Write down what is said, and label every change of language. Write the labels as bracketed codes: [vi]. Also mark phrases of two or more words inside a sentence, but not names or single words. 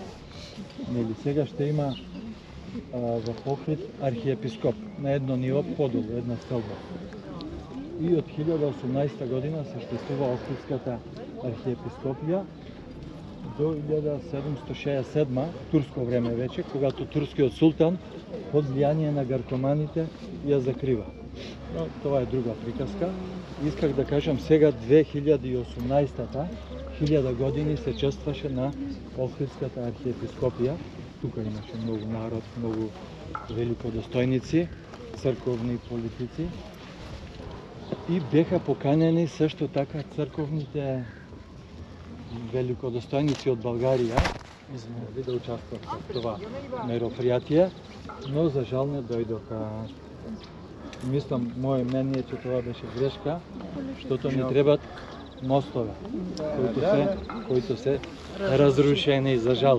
[bg] Нели сега ще има в Охрид архиепископ на едно ниво подолу, една стълба. И от 1018 година съществува Охридската архиепископија до 1767, турско време вече, [mk] когато турскиот султан под влијание на гаркоманите ја закрива. [bg] Но това е друга приказка. Исках да кажам сега 2018-та, 1000 години се честваше на Охридската архиепископија. [mk] Тука имаше многу народ, многу великодостојници, црковни политици. [bg] И беха поканени също така црковните великодостојници од Българија да участват в това меропријатие, но [mk] за жал не дојдоха. [bg] Мислам, моје мнение е, че това беше грешка, защото ни требат мостове, които се разрушени, за жал.